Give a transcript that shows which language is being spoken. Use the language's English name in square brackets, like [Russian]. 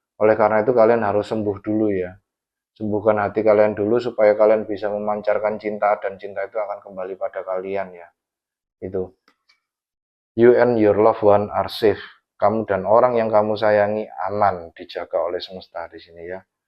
[Indonesian] Oleh karena itu kalian harus sembuh dulu ya. Sembuhkan hati kalian dulu supaya kalian bisa memancarkan cinta, dan cinta itu akan kembali pada kalian ya. Itu. [English] You and your loved one are safe. [Indonesian] Kamu dan orang yang kamu sayangi aman, dijaga oleh semesta di sini ya.